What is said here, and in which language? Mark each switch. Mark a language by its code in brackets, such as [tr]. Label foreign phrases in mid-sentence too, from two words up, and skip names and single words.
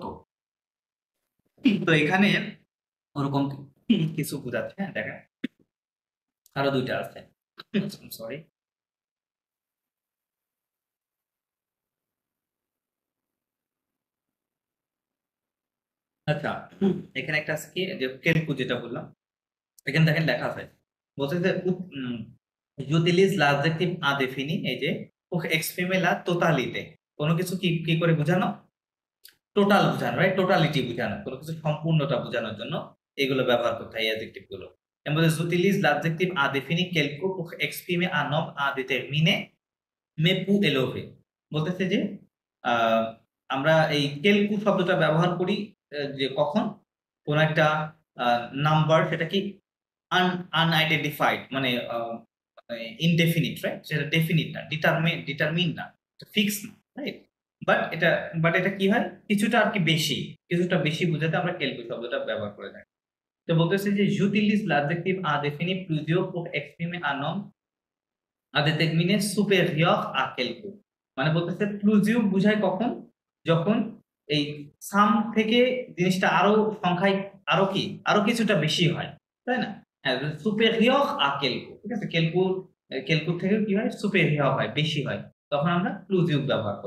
[bn] তো এখানে ওরকম কিছু বোঝাচ্ছে, হ্যাঁ, দেখেন আরো দুইটা আছে, সরি। আচ্ছা, এখানে একটা আছে কি, যে কেলকু যেটা বললাম, এখানে দেখেন লেখা আছে, বলছে যে [fr] utilize l'adjectif indéfini, [bn] এই যে [fr] pour exprimer la totalité, [bn] কোনো কিছু কি কি করে বোঝানো? টোটাল বোঝানো, রাইট? টোটালিটি বোঝানো, কোনো কিছু সম্পূর্ণতা বোঝানোর জন্য এগুলো ব্যবহার করতে হয়, এই অ্যাডজেক্টিভ গুলো। এমন [fr] j'utilise l'adjectif indéfini quelque pour exprimer un nombre indéterminé mais peu élevé, [bn] বলতেছে যে আমরা এই কেলকু শব্দটা ব্যবহার করি যে কখন কোন একটা নাম্বার, সেটা কি আনআইডেন্টিফাইড, মানে ইনডেফিনিট, রাইট? সেটা ডেফিনিট না, ডিটারমিন না, ফিক্স না, রাইট? বাট এটা কি হয়, কিছুটা আর কি কিছুটা বেশি বোঝাতে আমরা কেলকু শব্দটা ব্যবহার করে থাকি। তো বলতেছে যে [fr] j'utilise l'adjectif indéfini plusieurs pour exprimer un nombre indéterminé supérieur à quelque, [bn] মানে বলতেছে প্লুজিভ বুঝায় কখন? যখন এই সাম থেকে জিনিসটা আরো সংখ্যায় আরো কিছুটা বেশি হয়, তাই না? হ্যাঁ, [fr] supérieur à quelque, [bn] ঠিক আছে? কেলকু থেকে কি হয়, সুপেরিয়র হয়, বেশি হয়, তখন আমরা প্লুজিভ ব্যবহার করব।